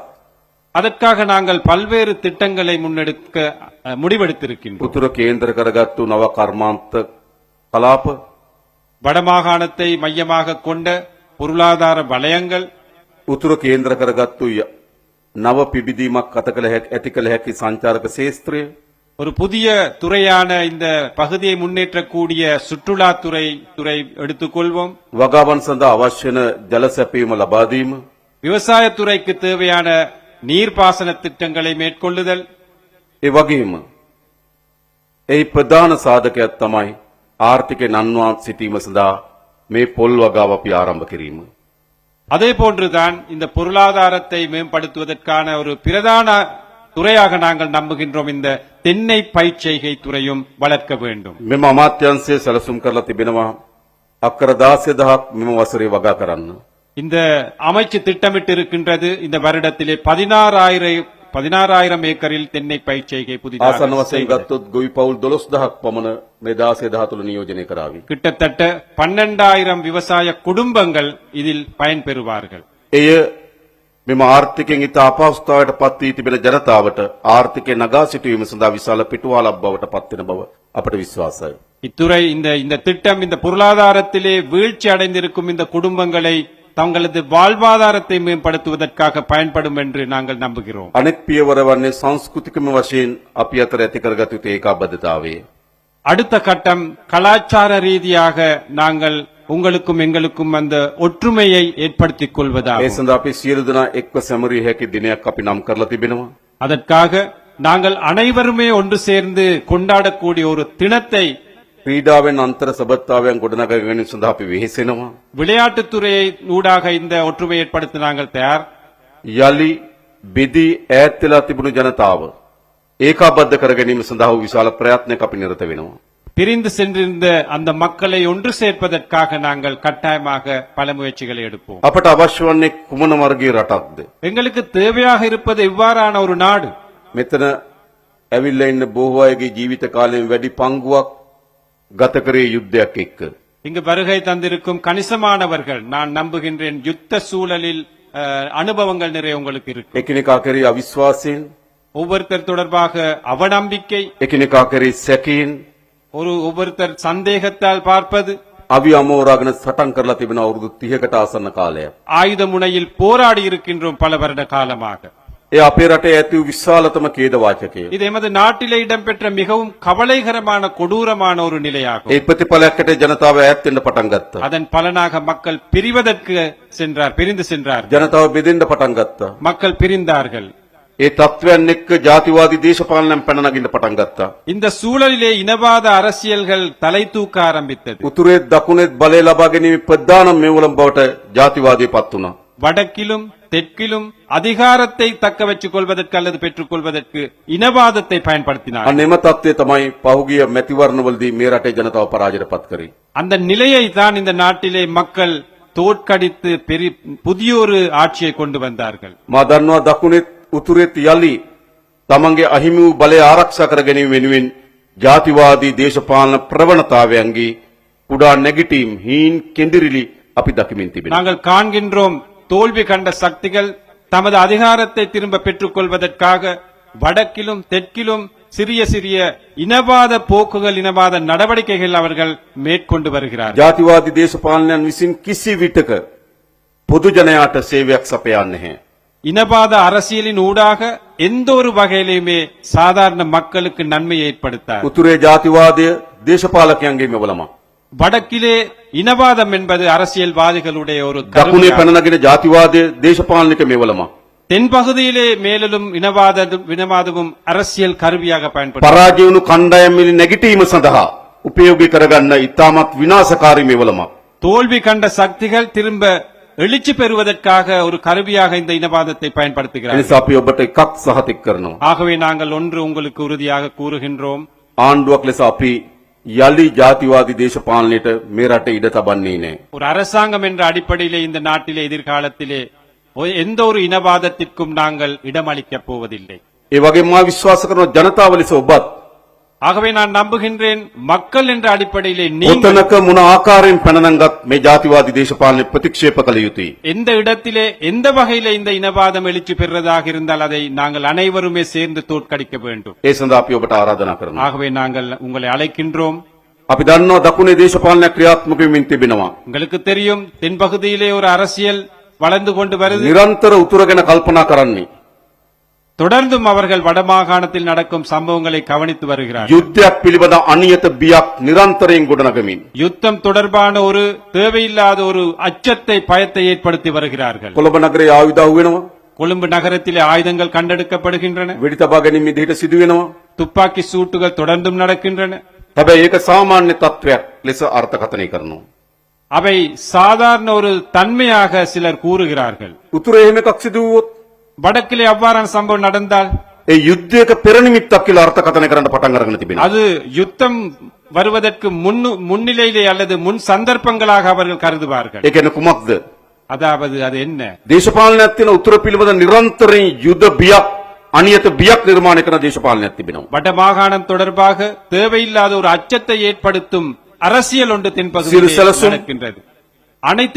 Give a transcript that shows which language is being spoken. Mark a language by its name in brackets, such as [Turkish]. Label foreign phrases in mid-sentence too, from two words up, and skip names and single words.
[Tamil] அதற்காக நாங்கள் பல்வேறு திட்டங்களை முன்னெடுக்க முடிவெடுத்திருக்கின்றோம். [Sinhala] උතුර කේන්ද්‍ර කරගත්තු නව කර්මාන්ත කලාප, [Tamil] வடமாகாணத்தை மையமாக கொண்ட பொருளாதார வலயங்கள், [Sinhala] උතුර කේන්ද්‍ර කරගත්තු නව පිබිදීමක් ඇති කළ හැකි සංචාරක ශේත්‍රය, [Tamil] ஒரு புதிய துறையான இந்த பகுதியை முன்னேற்றக்கூடிய சுற்றுலாத்துறை எடுத்துக்கொள்வோம். [Sinhala] වගාවන් සඳහා අවශ්‍ය වන ජල සැපයීම ලබා දීම, [Tamil] விவசாயத்துறைக்கு தேவையான நீர்ப்பாசன திட்டங்களை மேற்கொள்ளுதல், [Sinhala] ඒ වගේම එහි ප්‍රධාන සාධකයක් තමයි ආර්ථික නන්වා සිටීම සඳහා මේ පොල් වගාව අපි ආරම්භ කිරීම. [Tamil] அதே போன்றுதான் இந்த பொருளாதாரத்தை மேம்படுத்துவதற்கான ஒரு பிரதான துறையாக நாங்கள் நம்புகின்றோம். இந்த தென்னை பயிர்ச்செய்கை துறையும் வளர்க்க வேண்டும். [Sinhala] මෙම අමාත්‍යංශය සැලසුම් කරලා තිබෙනවා අක්කර 16,000ක් මෙම වසරේ වගා කරන්න. [Tamil] இந்த அமைச்சு திட்டமிட்டு இருக்கின்றது இந்த வருடத்திலே 16,000 16,000 ஏக்கரில் தென்னை பயிர் செய்கை [Sinhala] ආසන්න [Tamil] புதிதாக [Sinhala] වශයෙන් [Tamil] செய்வது. [Sinhala] ගත්තොත් ගොවි පවුල් 12000ක් පමණ මේ 16 තුළ නියෝජනය කරાવી. [Tamil] கிட்டத்தட்ட 12,000 விவசாய குடும்பங்கள் இதில் பயன்பெறுவார்கள். [Sinhala] එය මෙම ආර්ථිකයෙන් ඉතා අපහසුතාවයට පත් වී තිබෙන ජනතාවට ආර්ථිකය නගා සිටුවීම සඳහා විශාල පිටුවාලක් බවට පත්වෙන බව අපට විශ්වාසයි. [Tamil] இத்துறை இந்த திட்டம் இந்த பொருளாதாரத்திலே வீழ்ச்சி அடைந்திருக்கும் இந்த குடும்பங்களை தங்களது வாழ்வாதாரத்தை மேம்படுத்துவதற்காக பயன்படும் என்று நாங்கள் நம்புகிறோம். [Sinhala] අනෙක් පියවර වන්නේ සංස්කෘතිකම වශයෙන් අපි අතර ඇති කරගත යුතු ඒකාබද්ධතාවය. [Tamil] அடுத்த கட்டம் கலாச்சார ரீதியாக நாங்கள் உங்களுக்கும் எங்களுக்கும் அந்த ஒற்றுமையை ஏற்படுத்திக் [Sinhala] ඒ [Tamil] கொள்வதாகும். [Sinhala] සඳහා අපි සියලු දෙනා එක්ව සැමරිය හැකි දිනයක් අපි නම් කරලා තිබෙනවා. [Tamil] அதற்காக நாங்கள் அனைவருமே ஒன்று சேர்ந்து கொண்டாடக்கூடிய ஒரு தினத்தை [Sinhala] ක්‍රීඩාවෙන් අන්තර් සබත්තාවයන් ගොඩනගා ගැනීම සඳහා අපි වෙහෙසෙනවා. [Tamil] விளையாட்டுத்துறையை ஊடாக இந்த ஒற்றுமை ஏற்படுத்த நாங்கள் தயார். [Sinhala] යලි බෙදී ඈත් වෙලා තිබුණු ජනතාව ඒකාබද්ධ කර ගැනීම සඳහා වූ විශාල ප්‍රයත්නයක් අපි නිරත වෙනවා. [Tamil] பிரிந்து சென்றிருந்த அந்த மக்களை ஒன்று சேர்ப்பதற்காக நாங்கள் கட்டாயமாக பல முயற்சிகளை எடுப்போம். [Sinhala] අපට අවශ්‍ය වන්නේ කුමන වර්ගයේ රටක්ද? [Tamil] எங்களுக்கு தேவையாக இருப்பது இவ்வாறான ஒரு நாடு. [Sinhala] මෙතන ඇවිල්ලා ඉන්න බොහෝ අයගේ ජීවිත කාලයෙන් වැඩි පංගුවක් ගත කරේ යුද්ධයක් එක්ක. [Tamil] இங்கு வருகை தந்திருக்கும் கணிசமானவர்கள் நான் நம்புகின்றேன் யுத்த சூழலில் அனுபவங்கள் நிறைய உங்களுக்கு இருக்கு. [Sinhala] එකිනෙකා කරේ අවිශ්වාසයෙන්, [Tamil] ஒவ்வொருத்தர் தொடர்பாக அவநம்பிக்கை, [Sinhala] එකිනෙකා කරේ සැකයෙන්, [Tamil] ஒவ்வொருத்தர் சந்தேகத்தால் பார்ப்பது, [Sinhala] අවි අමෝරාගෙන සටන් කරලා තිබෙන අවුරුදු 30කට ආසන්න කාලයක්. [Tamil] ஆயுத முனையில் போராடி இருக்கின்றோம் பல வருட காலமாக. [Sinhala] ඒ අපේ රටේ ඇති වූ විශාලතම ඛේද වාචකය. [Tamil] இது எமது நாட்டிலே இடம்பெற்ற மிகவும் கவலைகரமான கொடூரமான ஒரு நிலையாகும். [Sinhala] ඒ ප්‍රතිඵලයකට ජනතාව ඈත් වෙන්න පටන් ගත්තා. [Tamil] அதன் பலனாக மக்கள் பிரிவதற்கு பிரிந்து சென்றார். [Sinhala] ජනතාව බෙදෙන්න පටන් ගත්තා. [Tamil] மக்கள் பிரிந்தார்கள். [Sinhala] ඒ තත්වයන් එක්ක ජාතිවාදී දේශපාලනයන් පැන නගින්න පටන් ගත්තා. [Tamil] இந்த சூழலிலே இனவாத அரசியல்கள் தலை தூக்க ஆரம்பித்தது. [Sinhala] උතුරේ දකුණේ බලය ලබා ගැනීම ප්‍රධාන මෙවලම් බවට ජාතිවාදය පත් වුණා. [Tamil] வடக்கிலும் தெற்கிலும் அதிகாரத்தை தக்க வச்சுக் கொள்வதற்கு அல்லது பெற்றுக் கொள்வதற்கு இனவாதத்தை பயன்படுத்தினார். [Sinhala] අන්න එම තත්ත්වය තමයි පහුගිය මැතිවරණවලදී මේ රටේ ජනතාව පරාජයට පත් කරේ. [Tamil] அந்த நிலையை தான் இந்த நாட்டிலே மக்கள் தோற்கடித்து புதிய ஒரு ஆட்சியை கொண்டு வந்தார்கள். [Sinhala] මා දන්නවා දකුණෙත් උතුරෙත් යලි තමන්ගේ අහිමි වූ බලය ආරක්ෂා කර ගැනීම වෙනුවෙන් ජාතිවාදී දේශපාලන ප්‍රවණතාවයන්ගේ කුඩා නැගිටීම් හීන් කෙඳිරිලි අපි දකිමින් තිබෙනවා. [Tamil] நாங்கள் காண்கின்றோம் தோல்வி கண்ட சக்திகள் தமது அதிகாரத்தை திரும்ப பெற்றுக் கொள்வதற்காக வடக்கிலும் தெற்கிலும் சிறிய சிறிய இனவாத போக்குகள் இனவாத நடவடிக்கைகள் அவர்கள் மேற்கொண்டு வருகிறார்கள். [Sinhala] ජාතිවාදී දේශපාලනයන් විසින් කිසි විටක පොදු ජනයාට සේවයක් සපයන්නේ නැහැ. [Tamil] இனவாத அரசியலின் ஊடாக எந்த ஒரு வகையிலுமே சாதாரண மக்களுக்கு நன்மையை ஏற்படுத்தார். [Sinhala] උතුරේ ජාතිවාදය දේශපාලකයන්ගේ මෙවලමක්. [Tamil] வடக்கிலே இனவாதம் என்பது அரசியல்வாதிகளுடைய ஒரு [Sinhala] දකුණේ [Tamil] கருவியாகும். [Sinhala] පැන නගින ජාතිවාදය දේශපාලනික මෙවලමක්. [Tamil] தென்பகுதியிலே மேலும் இனவாதமும் அரசியல் கருவியாக பயன்படுத்த [Sinhala] පරාජය වුණු කණ්ඩායම් නැගිටීම සඳහා උපයෝගී කරගන්න ඉතාමත් විනාශකාරී මෙවලමක්. [Tamil] தோல்வி கண்ட சக்திகள் திரும்ப எழுச்சி பெறுவதற்காக ஒரு கருவியாக இந்த இனவாதத்தை பயன்படுத்துகிறார்கள். [Sinhala] එනිසා අපි ඔබට එකක් සහතික කරනවා. [Tamil] ஆகவே நாங்கள் ஒன்று உங்களுக்கு உறுதியாக கூறுகின்றோம். [Sinhala] ආණ්ඩුවක් ලෙස අපි යලි ජාතිවාදී දේශපාලනයට මේ රටේ ඉඩ තබන්නේ නැහැ. [Tamil] ஒரு அரசாங்கம் என்ற அடிப்படையிலே இந்த நாட்டிலே எதிர்காலத்திலே எந்த ஒரு இனவாதத்திற்கும் நாங்கள் இடமளிக்கப் போவதில்லை. [Sinhala] ඒ වගේම මා විශ්වාස කරන ජනතාව ලෙස ඔබත් [Tamil] ஆகவே நான் நம்புகின்றேன் மக்கள் என்ற அடிப்படையிலே நீங்கள் [Sinhala] ඔතනක මොන ආකාරයෙන් පැන නංගත් මේ ජාතිවාදී දේශපාලනය ප්‍රතික්ෂේප කළ යුතුයි. [Tamil] எந்த இடத்திலே எந்த வகையிலே இந்த இனவாதம் எழுச்சி பெறுவதாக இருந்தால் அதை நாங்கள் அனைவருமே சேர்ந்து தோற்கடிக்க வேண்டும். [Sinhala] ඒ සඳහා අපි ඔබට ආරාධනා කරනවා. [Tamil] ஆகவே நாங்கள் உங்களை அழைக்கின்றோம். [Sinhala] අපි දන්නවා දකුණේ දේශපාලනයක් ක්‍රියාත්මක වෙමින් තිබෙනවා. [Tamil] உங்களுக்கு தெரியும் தென்பகுதியிலே ஒரு அரசியல் வளர்ந்து கொண்டு வருது. [Sinhala] නිරන්තර උතුර ගැන කල්පනා කරන්නේ. [Tamil] தொடர்ந்தும் அவர்கள் வடமாகாணத்தில் நடக்கும் சம்பவங்களை கவனித்து வருகிறார்கள். [Sinhala] යුද්ධයක් පිළිබඳ අනියත බියක් නිරන්තරයෙන් ගොඩනගමින් [Tamil] யுத்தம் தொடர்பான ஒரு தேவையில்லாத ஒரு அச்சத்தை பயத்தை ஏற்படுத்தி வருகிறார்கள். [Sinhala] කොළඹ නගරයේ ආයුධ අහුවෙනවා. [Tamil] கொழும்பு நகரத்திலே ஆயுதங்கள் கண்டெடுக்கப்படுகின்றன. [Sinhala] වෙඩි තබා ගැනීම විදිහට සිදු වෙනවා. [Tamil] துப்பாக்கி சூட்டுகள் தொடர்ந்தும் நடக்கின்றன. [Sinhala] හැබැයි ඒක සාමාන්‍ය තත්වයක් ලෙස අර්ථකථනය කරනවා. [Tamil] அவை சாதாரண ஒரு தன்மையாக சிலர் கூறுகிறார்கள். [Sinhala] උතුරේ එහෙම එකක් සිදු වුවොත් [Tamil] வடக்கிலே அவ்வாறான சம்பவம் நடந்தால் [Sinhala] ඒ යුද්ධයක පෙරනිමිත්තක් කියලා අර්ථකථනය කරන්න පටන් අරගෙන තිබෙනවා. [Tamil] அது யுத்தம் வருவதற்கு முன்னிலையிலே அல்லது முன் சந்தர்ப்பங்களாக அவர்கள் கருதுவார்கள். [Sinhala] ඒ කියන්නේ කුමක්ද? [Tamil] அதாவது அது என்ன? [Sinhala] දේශපාලනයක් තියෙන උතුර පිළිබඳ නිරන්තරයෙන් යුද බියක් අනියත බියක් නිර්මාණය කරන දේශපාලනයක් තිබෙනවා. [Tamil] வடமாகாணம் தொடர்பாக தேவையில்லாத ஒரு அச்சத்தை ஏற்படுத்தும் அரசியல் ஒன்று சிறு தென்பகுதியில் செலசும், நடக்கின்றது. அனைத்து